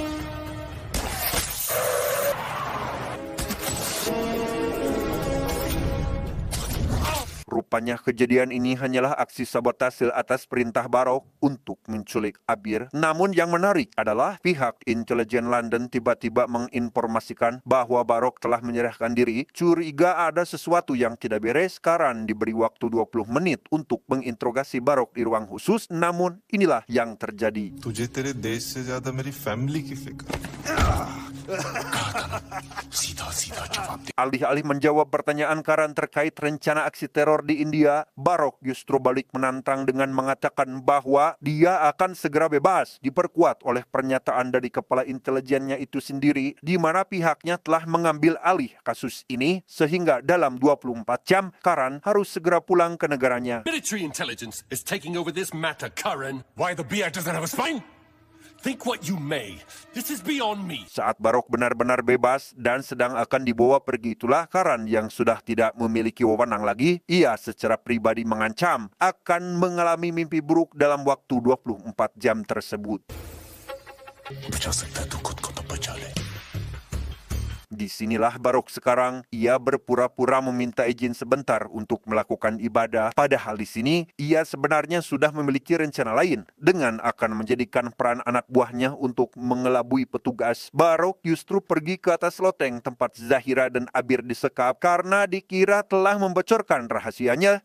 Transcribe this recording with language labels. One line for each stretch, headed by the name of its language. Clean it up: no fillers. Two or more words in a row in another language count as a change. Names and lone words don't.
Indonesian: Rupanya kejadian ini hanyalah aksi sabotase atas perintah Barok untuk menculik Abir. Namun yang menarik adalah pihak intelijen London tiba-tiba menginformasikan bahwa Barok telah menyerahkan diri. Curiga ada sesuatu yang tidak beres. Karan diberi waktu 20 menit untuk menginterogasi Barok di ruang khusus. Namun inilah yang terjadi.
Hindi: तुझे तेरे देश से ज्यादा मेरी फैमिली की फिक्र. सीधा जवाब दे.
Indonesian: Alih-alih menjawab pertanyaan Karan terkait rencana aksi teror di India, Barok justru balik menantang dengan mengatakan bahwa dia akan segera bebas, diperkuat oleh pernyataan dari kepala intelijennya itu sendiri, di mana pihaknya telah mengambil alih kasus ini, sehingga dalam 24 jam, Karan harus segera pulang ke negaranya.
English: Military intelligence is taking over this matter, Karan. Why the BI doesn't have a spine? Think what you may. This is beyond me.
Indonesian: Saat Barok benar-benar bebas dan sedang akan dibawa pergi, itulah Karan yang sudah tidak memiliki wewenang lagi. Ia secara pribadi mengancam akan mengalami mimpi buruk dalam waktu 24 jam tersebut.
Hindi: बचा सकता है तो खुद को तो बचा ले.
Indonesian: Disinilah Barok sekarang, ia berpura-pura meminta izin sebentar untuk melakukan ibadah. Padahal di sini, ia sebenarnya sudah memiliki rencana lain dengan akan menjadikan peran anak buahnya untuk mengelabui petugas. Barok justru pergi ke atas loteng tempat Zahira dan Abir disekap karena dikira telah membocorkan rahasianya.